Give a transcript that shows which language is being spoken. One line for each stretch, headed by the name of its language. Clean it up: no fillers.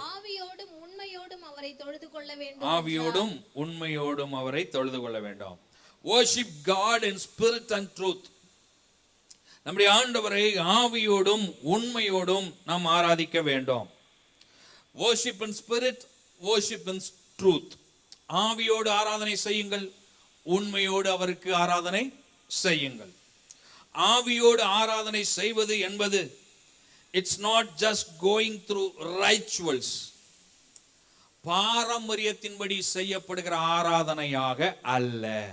Tamil: ஆவியோடும் உண்மையோடும் அவரை தொழுது கொள்ள வேண்டும். ஆவியோடும் உண்மையோடும் அவரை தொழுது கொள்ள வேண்டும்.
English: Worship God in spirit and truth.
Tamil: நம்முடைய ஆண்டவரை ஆவியோடும் உண்மையோடும் நாம் ஆராதிக்க வேண்டும்.
English: Worship in spirit, worship in truth.
Tamil: ஆவியோடு ஆராதனை செய்யுங்கள், உண்மையோடு அவருக்கு ஆராதனை செய்யுங்கள். ஆவியோடு ஆராதனை செய்வது என்பது
English: it's not just going through rituals,
Tamil: பாரம்பரியத்தின்படி செய்யப்படுகிற ஆராதனையாக அல்ல.